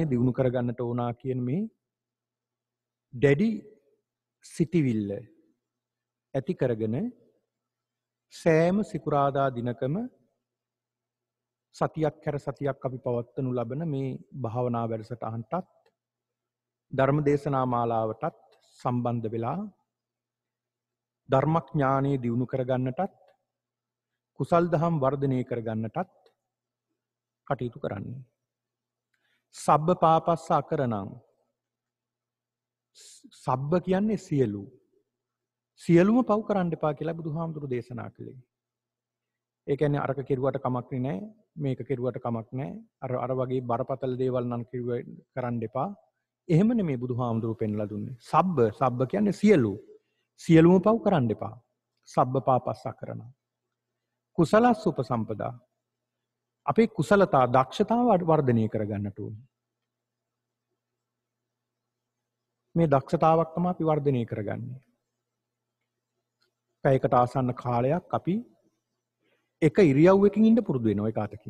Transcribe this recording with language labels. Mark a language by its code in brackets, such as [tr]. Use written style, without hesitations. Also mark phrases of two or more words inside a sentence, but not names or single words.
[si] දියුණු කරගන්නට ඕනා කියන මේ දැඩි සිටිවිල්ල ඇති කරගෙන සෑම සිකුරාදා දිනකම සතියක් හැර සතියක් අපි පවත්වනු ලබන මේ භාවනා වැඩසටහනටත් ධර්ම දේශනා මාලාවටත් සම්බන්ධ වෙලා ධර්මඥානෙ දියුණු කරගන්නටත් කුසල් දහම් වර්ධනය කරගන්නටත් කටයුතු කරන්නේ. [pi] සබ්බ පාපස්ස අකරණං. [si] සබ්බ කියන්නේ සියලු. සියලුම පව් කරන්න එපා කියලා බුදුහාමුදුරු දේශනා කළේ. ඒ කියන්නේ අරක කෙරුවට කමක් නෑ, මේක කෙරුවට කමක් නෑ. අර වගේ බරපතල දේවල් නම් කරන්න එපා. එහෙම නෙමෙයි බුදුහාමුදුරු පෙන්ලා දුන්නේ. සබ්බ කියන්නේ සියලු. සියලුම පව් කරන්න එපා. [pi] සබ්බ පාපස්ස අකරණං. කුසලස් උපසම්පදා. [si] අපේ කුසලතා දක්ෂතාව වර්ධනය කරගන්නට ඕනේ. මේ දක්ෂතාවක් තමයි අපි වර්ධනය කරගන්නේ. පැයකට ආසන්න කාලයක් අපි එක ඉරියව්වකින් ඉන්න පුරුදු වෙනවා එක අතකින්.